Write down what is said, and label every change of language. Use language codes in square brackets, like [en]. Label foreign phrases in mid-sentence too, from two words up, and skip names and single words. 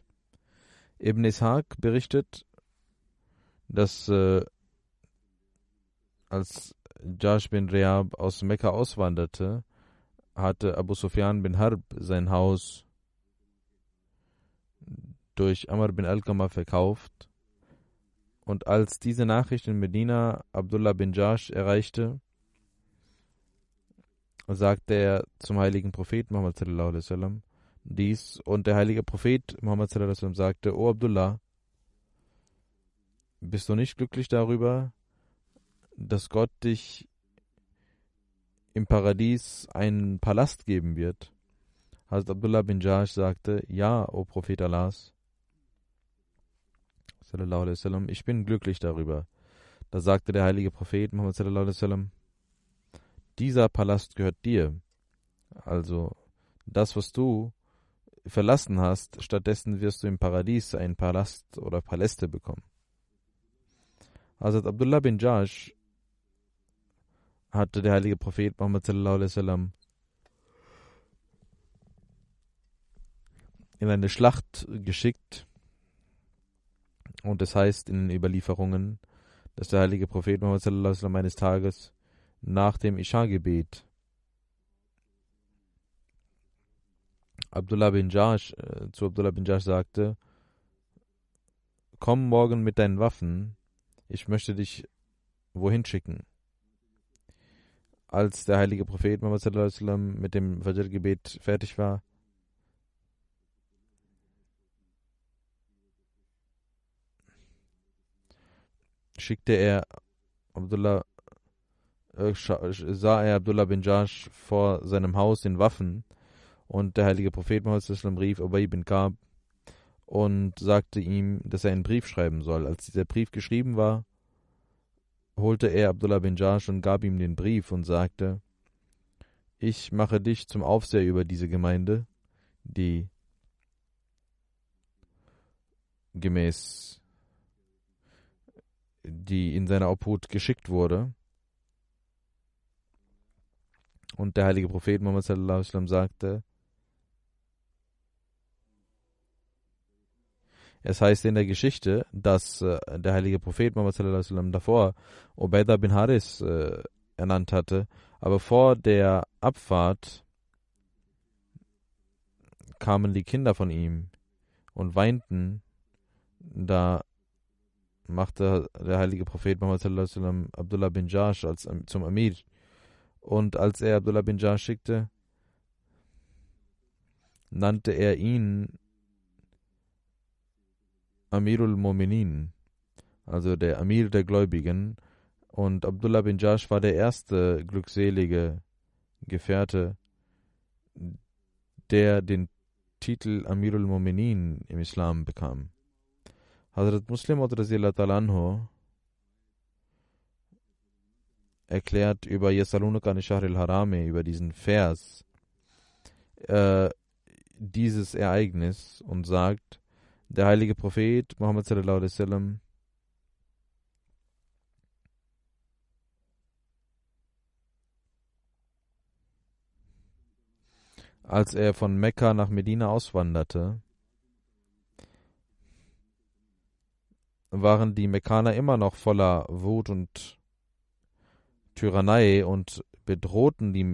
[de] Ibn Ishaq berichtet, dass als Jash bin Reab aus Mekka auswanderte, hatte Abu Sufyan bin Harb sein Haus durch Amr bin Alqama verkauft. Und als diese Nachricht in Medina Abdullah bin Jahsh erreichte, sagte er zum heiligen Prophet Muhammad [ar] صلى الله عليه وسلم [de] dies, und der heilige Prophet Muhammad [ar] صلى الله عليه وسلم [de] sagte: O Abdullah, bist du nicht glücklich darüber, dass Gott dich im Paradies einen Palast geben wird? Hazrat Abdullah bin Jahsh sagte: Ja, o Prophet Allahs [ar] صلى الله عليه وسلم, [de] ich bin glücklich darüber. Da sagte der heilige Prophet Muhammad [ar] صلى الله عليه وسلم: [de] Dieser Palast gehört dir. Also das, was du verlassen hast, stattdessen wirst du im Paradies einen Palast oder Paläste bekommen. Hazrat Abdullah bin Jahsh hatte der heilige Prophet Muhammad [ar] صلى الله عليه وسلم [de] in eine Schlacht geschickt, und es heißt in den Überlieferungen, dass der heilige Prophet Muhammad [ar] صلى الله عليه وسلم [de] eines Tages nach dem Isha-Gebet zu Abdullah bin Jahsh sagte: Komm morgen mit deinen Waffen, ich möchte dich wohin schicken. Als der heilige Prophet Muhammad [ar] صلى الله عليه وسلم [de] mit dem Fajr-Gebet fertig war, sah er Abdullah bin Jahsh vor seinem Haus in Waffen, und der heilige Prophet Muhammad [ar] صلى الله عليه وسلم [de] rief Ubay bin Ka'b und sagte ihm, dass er einen Brief schreiben soll. Als dieser Brief geschrieben war, holte er Abdullah bin Jahsh und gab ihm den Brief und sagte: Ich mache dich zum Aufseher über diese Gemeinde, die in seiner Obhut geschickt wurde. Und der heilige Prophet Muhammad [ar] صلى الله عليه وسلم [de] sagte: Es heißt in der Geschichte, dass der heilige Prophet Muhammad [ar] صلى الله عليه وسلم [de] davor Ubaidah bin Haris ernannt hatte, aber vor der Abfahrt kamen die Kinder von ihm und weinten. Da machte der heilige Prophet Muhammad [ar] صلى الله عليه وسلم [de] Abdullah bin Jahsh zum Amir, und als er Abdullah bin Jahsh schickte, nannte er ihn [ar] أمير المؤمنين, [de] also der Amir der Gläubigen, und Abdullah bin Jahsh war der erste glückselige Gefährte, der den Titel [ar] أمير المؤمنين [de] im Islam bekam. Hazrat Muslim [ar] رضي الله تعالى عنه [de] erklärt über [ar] يسألونك عن الشهر الحرام, [de] über diesen Vers, dieses Ereignis, und sagt, Der heilige Prophet Muhammad [ar] صلى الله عليه وسلم [de] als er von Mekka nach Medina auswanderte, waren die Mekkaner immer noch voller Wut und Tyrannei und bedrohten die